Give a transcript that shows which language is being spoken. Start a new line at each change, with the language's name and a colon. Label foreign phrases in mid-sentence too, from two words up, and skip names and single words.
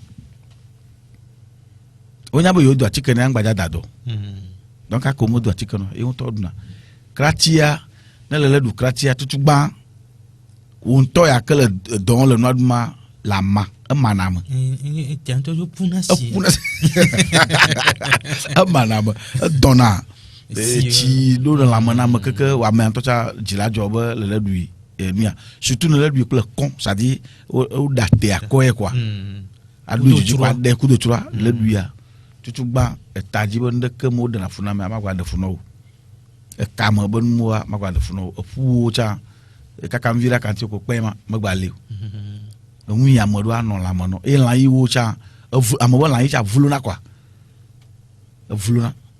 Ewe: wonya be yewo do atike ne aŋgbadza dadɔ donc eke womedo atike na yewo ŋutɔ woɖuna kratia ne le ɖu kratia tutugbã wo ŋutɔ ya ke le dɔ wɔm le nua ɖum ma le ama emana me emana me edɔna etsi ɖo le lãme na me keke wame ŋutɔ tsa dzi la dzɔ be le ɖui nuya surtout ne le ɖui kple kɔn c'est-à-dire woɖa te akɔe quoi aɖo dzidzi kɔ aɖe kudo tsra le ɖuia tutugbã eta dzi be ŋdeke me woɖena fu na me amagba ɖe fu na wo ekame be nuwoa magba ɖe fu na wo eƒuwo tsa kaka nuvi ɖaka ŋuti ko kpɛ ma megba li o enu yi ame ɖo anɔ lãme nɔ eye lã yiwo tsa ame be lã yi tsa vulona quoi evulona